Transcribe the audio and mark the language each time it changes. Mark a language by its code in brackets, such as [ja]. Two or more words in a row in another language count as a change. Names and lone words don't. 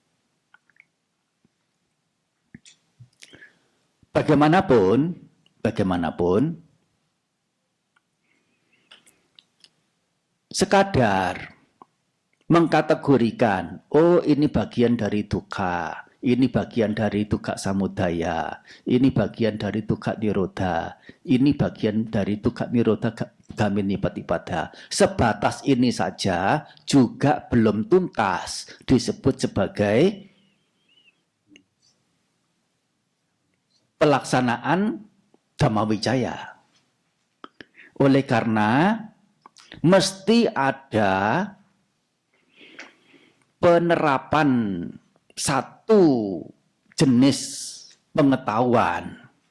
[id] Bagaimanapun, sekadar mengkategorikan, oh ini bagian dari dukkha, ini bagian dari [pi] dukkha samudaya, [id] ini bagian dari [pi] dukkha nirodha, [id] ini bagian dari [pi] dukkha nirodha gamini patipada. [id] Sebatas ini saja juga belum tuntas disebut sebagai pelaksanaan Dhammavicaya. Oleh karena mesti ada penerapan satu jenis pengetahuan,